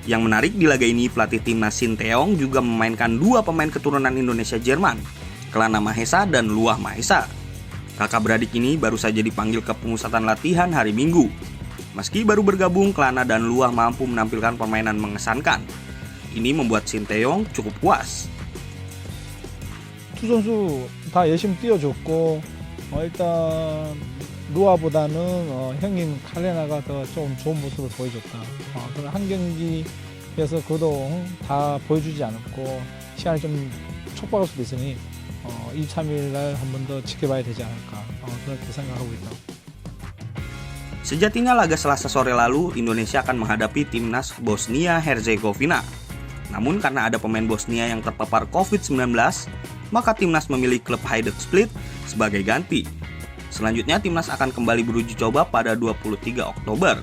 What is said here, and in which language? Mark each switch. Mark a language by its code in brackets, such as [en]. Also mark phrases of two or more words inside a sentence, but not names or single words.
[id] Yang menarik di laga ini, pelatih timnas Shin Tae-yong juga memainkan dua pemain keturunan Indonesia Jerman, Kelana Mahesa dan Luah Mahesa. Kakak beradik ini baru saja dipanggil ke pemusatan latihan hari Minggu. Meski baru bergabung, Kelana dan Luah mampu menampilkan permainan mengesankan. Ini membuat Shin Tae-yong cukup puas. [ko] 두 선수 다 열심히 뛰어줬고 일단 루아보다는 형님 칼레나가 더 좀 좋은 모습을 보여줬다. 그런 한 경기에서 그도 다 보여주지 않았고 시간이 좀 촉박할 수도 있으니 2, 3일 날 한 번 더 지켜봐야 되지 않을까 그렇게 생각하고 있다. [id] Sejatinya laga Selasa sore lalu, Indonesia akan menghadapi timnas Bosnia Herzegovina. Namun karena ada pemain Bosnia yang terpapar COVID-19, maka timnas memilih klub Hajduk Split sebagai ganti. Selanjutnya timnas akan kembali beruji coba pada 23 Oktober.